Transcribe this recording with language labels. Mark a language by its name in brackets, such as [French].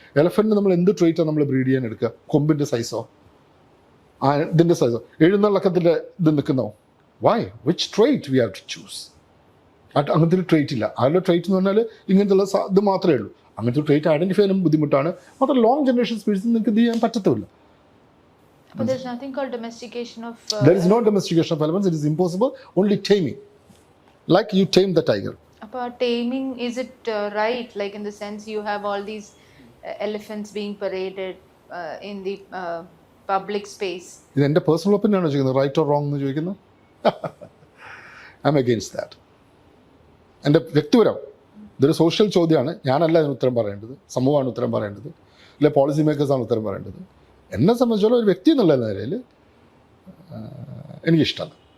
[Malayalam] എലഫൻറ്റിന് നമ്മൾ എന്ത് ട്രേറ്റാണ് നമ്മൾ ബ്രീഡ് ചെയ്യാൻ എടുക്കുക? കൊമ്പിൻ്റെ സൈസോ ഇതിൻ്റെ സൈസോ എഴുന്നള്ളക്കത്തിൻ്റെ ഇത് നിൽക്കുന്നോ? Y? [English] Which trait we have to choose? [Malayalam] അങ്ങനത്തെ ഒരു ട്രേറ്റ് ഇല്ല. അതിൻ്റെ ട്രേറ്റ് എന്ന് പറഞ്ഞാൽ ഇങ്ങനത്തെ ഇത് മാത്രമേ ഉള്ളൂ. അങ്ങനത്തെ ഒരു ട്രേറ്റ് ഐഡൻറ്റിഫൈ ചെയ്യാനും ബുദ്ധിമുട്ടാണ്. മാത്രം ലോങ് ജനറേഷൻ സ്പീഡ്സ് നിങ്ങൾക്ക് ഇത് ചെയ്യാൻ പറ്റത്തില്ല. [English] But there's nothing called domestication of... There is no domestication of elephants. It is impossible. Only taming. Like you tame the tiger. About taming, is it right? Like in the sense you have all these elephants being paraded in the public space. [Malayalam] ഇത് എൻ്റെ personal opinion ആണോ ചോദിക്കുന്നത്? [English] right or wrong [Malayalam] എന്ന് ചോദിക്കുന്നത്? [English] I am against that. [Malayalam] എൻ്റെ വ്യക്തിപരം ഇതൊരു social ചോദ്യമാണ്. ഞാനല്ല അതിന് ഉത്തരം പറയേണ്ടത്, സമൂഹമാണ് ഉത്തരം പറയേണ്ടത്, അല്ലെ പോളിസി മേക്കേഴ്സാണ് ഉത്തരം പറയേണ്ടത്. എന്നെ സംബന്ധിച്ചോളം ഒരു വ്യക്തി എന്നുള്ള നിലയിൽ എനിക്കിഷ്ടമല്ല.